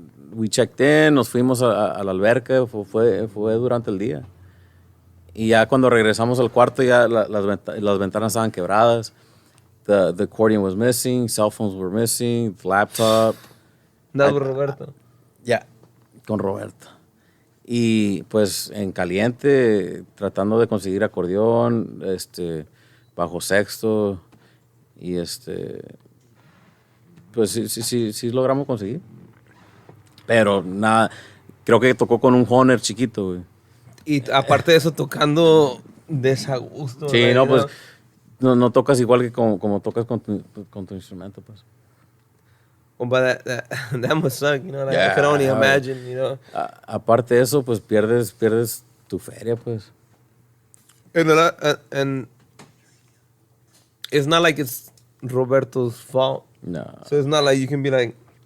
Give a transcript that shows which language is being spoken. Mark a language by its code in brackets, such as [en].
[en] We checked in, [es] nos fuimos a la alberca, fue durante el día. Y ya cuando regresamos al cuarto, ya las ventanas estaban quebradas. [en] The accordion was missing, cell phones were missing, the laptop. [es] No, con Roberto. Ya, con Roberto. Y pues en caliente, tratando de conseguir acordeón, bajo sexto, y pues sí logramos conseguir. Pero nada, creo que tocó con un Honor chiquito, güey. Y aparte de eso, tocando desagusto. Sí, no, pues no tocas igual que como tocas con tu instrumento, pues. [en] Compa, that must suck, you know. Like, I Yeah, can only imagine, you know. [es] Aparte de eso, pues pierdes tu feria, pues. [en] And it's not like it's Roberto's fault. No. So it's not like you can be like,